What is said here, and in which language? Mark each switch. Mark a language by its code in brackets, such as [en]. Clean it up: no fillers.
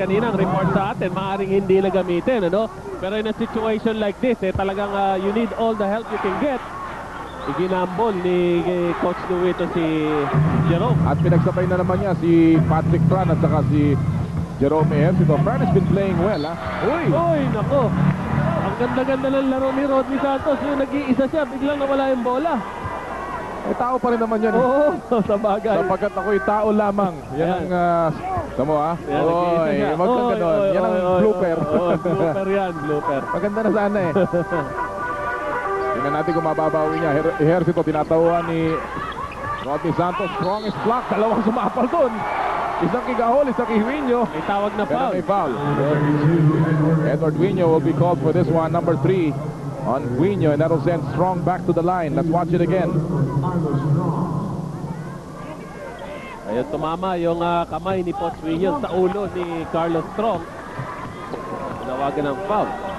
[tl] Kanina ang report sa atin, maaaring hindi na gamitin, ano? [en] Pero in a situation like this, talagang you need all the help you can get. [tl] Iginambol ni Coach Louis ito si Jerome. At pinagsabay na naman niya si Patrick Tran at saka si Jerome Ejercito. [en] Fran has been playing well, ha? [tl] Uy, nako. Ang ganda-ganda ng laro ni Rodney Santos. Yung nag-iisa siya, biglang nawala yung bola. Eh, tao pa rin naman yan. Oo, sa bagay. Sapagkat ako'y tao lamang. Yan ang, tamo ha? Oy, wag kang ganon. Yan ang blooper. Blooper yan, blooper. Maganda na sana eh. Tingnan natin kung mababawi niya. Ejercito, tinatawuan ni Rodney Santos. [en] Strongest block. [tl] Dalawang sumapal doon. Isang kay Gahol, isang kay Huino. May tawag na Pero foul. may foul. [en] Edward Huino will be called for this one. Number 3 on Huino. And that'll send Strong back to the line. Let's watch it again. [tl] Ayun, tumama yung kamay ni Poch Huino sa ulo ni Carlos Strong. Nawagan ng foul.